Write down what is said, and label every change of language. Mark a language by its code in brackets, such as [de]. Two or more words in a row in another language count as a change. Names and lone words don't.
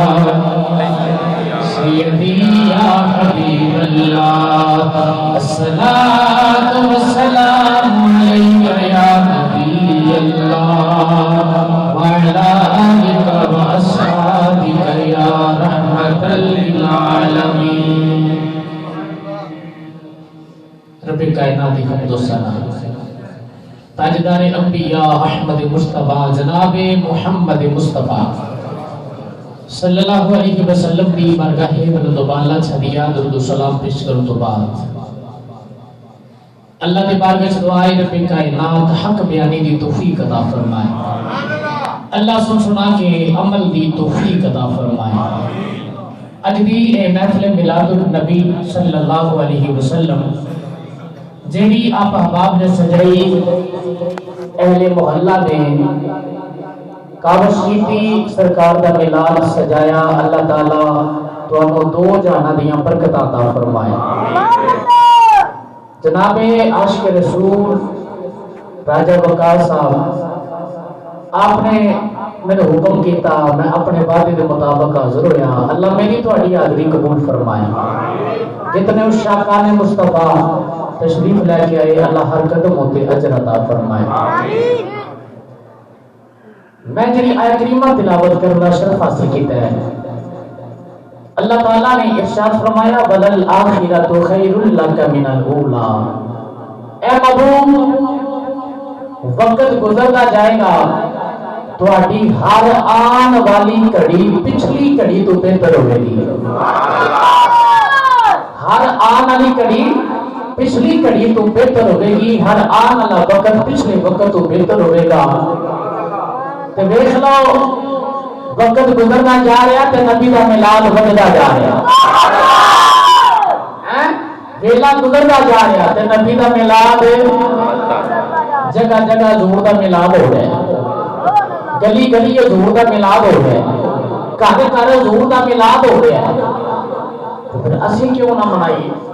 [ar] سیدی یا حبیب اللہ الصلاۃ والسلام علیک یا نبی اللہ وعلی آلک واصحابک یا رحمۃ للعالمین [pa] رب کائنات کی حمد و ثنا تاجدار انبیاء احمد مصطفیٰ جناب محمد مصطفیٰ [ar] صلی اللہ علیہ وسلم [pa] دی بارگاہ بلند و بالا چھدیا درود و سلام پیش کروں تو بعد اللہ دی بارگاہ سے دعائے رب کائنات حق بیانی دی توفیق عطا فرمائے اللہ سنا کے عمل دی توفیق عطا فرمائے اج دی اے محفل میلاد النبی [ar] صلی اللہ علیہ وسلم [pa] جیڑی آپ احباب نے سجائی اہل محلہ نے کاوش کیتی سرکار دا میلاد سجایا اللہ تعالی تانوں دو جہاں دیاں برکتاں عطا فرمائے جناب عاشق رسول راجہ وقار صاحب آپ نے میرے حکم کیتا میں اپنے وعدے کے مطابق حاضر ہویا اللہ میری تہاڈی حاضری قبول فرمائے جتنے عشاقان مصطفیٰ تشریف لے کے آئے اللہ ہر قدم ہوتے اجر عطا فرمائے میں جنہی آیت کریمہ تلاوت کرنا شرف حاصل کیتا ہے اللہ تعالیٰ نے ارشاد فرمایا [ar] وَلَلْآخِرَةُ خَيْرٌ لَكَ مِنَ الْأُولَى [pa] اے محبوب وقت گزرتا جائے گا تہاڈی ہر آن والی گھڑی پچھلی گھڑی تو بہتر ہوے گی ہر آن والی گھڑی پچھلی گھڑی تو بہتر ہوے گی، ہر آن والا وقت پچھلے وقت تو بہتر ہوے گا۔ تے ویکھ لو وقت گزرنا جا رہا تے نبی دا میلاد ودتا جا رہا، ویلا گزرتا جا رہا تے نبی دا میلاد جگہ جگہ حضور دا میلاد ہو رہا ہے، گلی گلی حضور دا میلاد ہو رہا ہے، گھر گھر حضور دا میلاد ہو رہا ہے، تو پھر اسی کیوں نہ منائیے؟